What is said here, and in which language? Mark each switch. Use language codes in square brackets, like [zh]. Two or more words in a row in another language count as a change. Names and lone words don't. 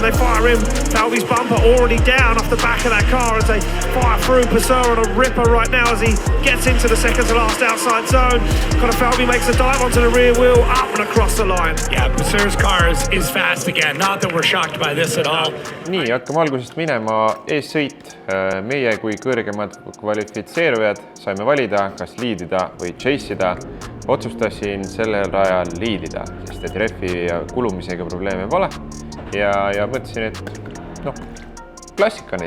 [en] They fire in Falvi's bumper already down off the back of that car as they fire through. Basser on a ripper right now as he gets into the second to last outside zone. Conor Falvi makes a dive onto the rear wheel, up and across the line. Yeah, Basser's car is fast again. Not that we're shocked by this at all. [et] Nii, hakkame algusest minema eessõit. Meie kui kõrgemad kvalifitseerujad saime valida, kas liidida või chase'ida. Otsustasin sellel rajal liidida, sest et refi ja kulumisega probleeme pole. Ja mõtlesin, et klassikaline.